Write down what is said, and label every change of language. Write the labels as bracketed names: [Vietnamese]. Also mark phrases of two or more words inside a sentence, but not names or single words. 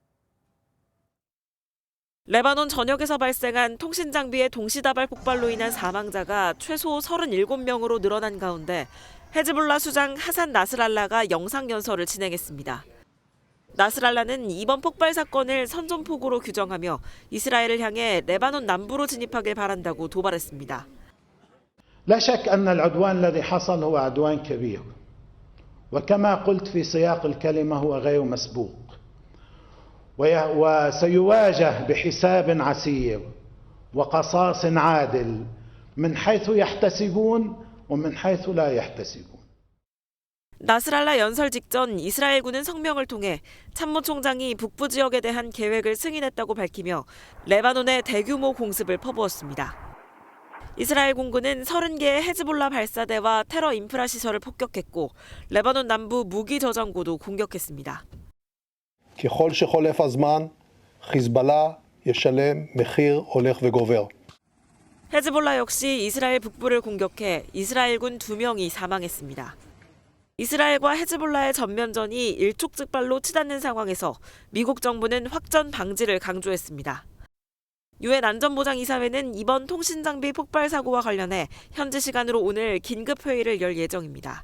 [Korean] 레바논 전역에서 발생한 통신장비의 동시다발 폭발로 인한 사망자가 최소 37명으로 늘어난 가운데 헤즈볼라 수장 하산 나스랄라가 영상연설을 진행했습니다. 나스랄라는 이번 폭발 사건을 선전포고로 규정하며 이스라엘을 향해 레바논 남부로 진입하길 바란다고 도발했습니다. [Arabic] لا شك أن العدوان الذي حصل هو عدوان كبير وكما قلت في سياق الكلمة هو غير مسبوق وسيواجه بحساب عسير وقصاص عادل من حيث يحتسبون ومن حيث لا يحتسبون. [Korean] 나스랄라 연설 직전 이스라엘군은 성명을 통해 참모총장이 북부 지역에 대한 계획을 승인했다고 밝히며 레바논의 대규모 공습을 퍼부었습니다. 이스라엘 공군은 30개의 헤즈볼라 발사대와 테러 인프라 시설을 폭격했고 레바논 남부 무기 저장고도 공격했습니다. [Hebrew] ככל שחולף הזמן, חיזבאללה ישלם מחיר הולך וגובר. [Korean] 헤즈볼라 역시 이스라엘 북부를 공격해 이스라엘군 2명이 사망했습니다. 이스라엘과 헤즈볼라의 전면전이 일촉즉발로 치닫는 상황에서 미국 정부는 확전 방지를 강조했습니다. 유엔 안전보장이사회는 이번 통신장비 폭발 사고와 관련해 현지 시간으로 오늘 긴급회의를 열 예정입니다.